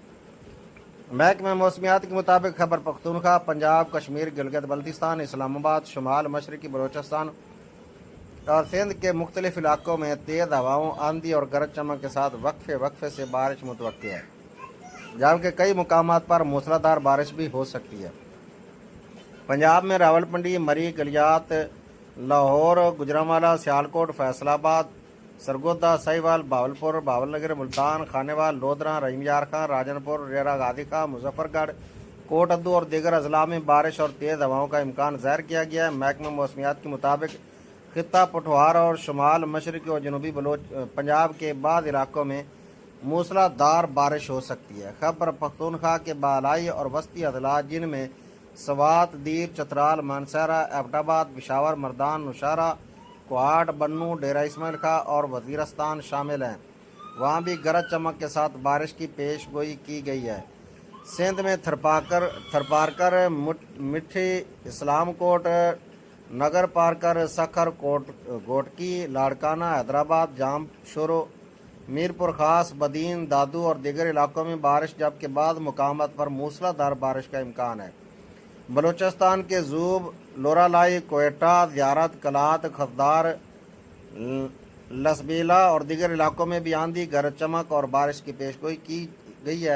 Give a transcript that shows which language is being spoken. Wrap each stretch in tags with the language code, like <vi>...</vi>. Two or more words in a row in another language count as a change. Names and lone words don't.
<ur>محکمہ موسمیات کے مطابق خیبر پختونخوا، پنجاب، کشمیر، گلگت بلتستان، اسلام آباد، شمال مشرقی بلوچستان اور سندھ کے مختلف علاقوں میں تیز ہواؤں، آندھی اور گرج چمک کے ساتھ وقفے وقفے سے بارش متوقع ہے، جبکہ کئی مقامات پر موسلادھار بارش بھی ہو سکتی ہے. پنجاب میں راولپنڈی، مری، گلیات، لاہور، گوجرانوالہ، سیالکوٹ، فیصل آباد، سرگودھا، ساہیوال، بہاولپور، بہاولنگر، ملتان، خانیوال، لودھراں, رحیم یار خان، راجن پور، ڈیرہ غازی خان, مظفرگڑھ، کوٹ ادو اور دیگر اضلاع میں بارش اور تیز ہواؤں کا امکان ظاہر کیا گیا ہے. محکمہ موسمیات کے مطابق خطہ پوٹھوہار اور شمال مشرقی اور جنوبی پنجاب کے بعض علاقوں میں موسلادھار بارش ہو سکتی ہے. خیبر پختونخوا کے بالائی اور وسطی اضلاع، جن میں سوات، دیر، چترال، مانسہرہ، ایبٹ آباد، پشاور، مردان، نوشہرہ، کوہاٹ، بنوں، ڈیرہ اسماعیل خان اور وزیرستان شامل ہیں. وہاں بھی گرج چمک کے ساتھ بارش کی پیش گوئی کی گئی ہے. سندھ میں تھرپارکر، مٹھی، اسلام کوٹ، نگرپارکر، سکھر، گھوٹکی، لاڑکانہ، حیدرآباد، جامشورو، میرپور خاص، بدین، دادو اور دیگر علاقوں میں بارش، جبکہ بعض مقامات پر موسلادھار بارش کا امکان ہے. بلوچستان کے ژوب، لورالائی، کوئٹہ، زیارت، قلات، خضدار، لسبیلہ اور دیگر علاقوں میں بھی آندھی، گرج چمک اور بارش کی پیش گوئی کی گئی ہے.</ur>